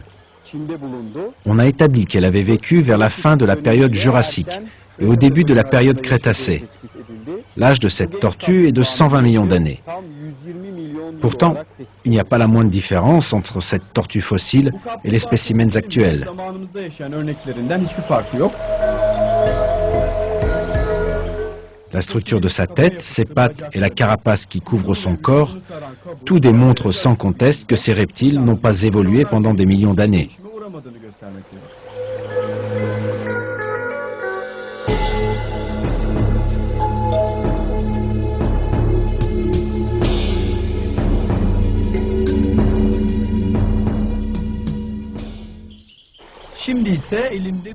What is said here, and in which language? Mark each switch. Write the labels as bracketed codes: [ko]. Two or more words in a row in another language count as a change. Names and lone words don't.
[tr] Çin'de bulundu. [fr] On a établi qu'elle avait vécu vers la fin de la période jurassique et au début de la période crétacée. [tr] Tespit edildi. [fr] L'âge de cette tortue est de 120 millions d'années. [tr] Tam 120 milyon yıl [fr] Pourtant, [tr] olarak tespit [fr] il n'y a pas la moindre différence entre cette tortue fossile et les spécimens actuels. [tr] Zamanımızda yaşayan örneklerinden hiçbir farkı yok. [fr] La structure de sa tête, ses pattes et la carapace qui couvre son corps, tout démontre sans conteste que ces reptiles n'ont pas évolué pendant des millions d'années. [tr] Değişime uğramadığını göstermektedir. Şimdi ise elimde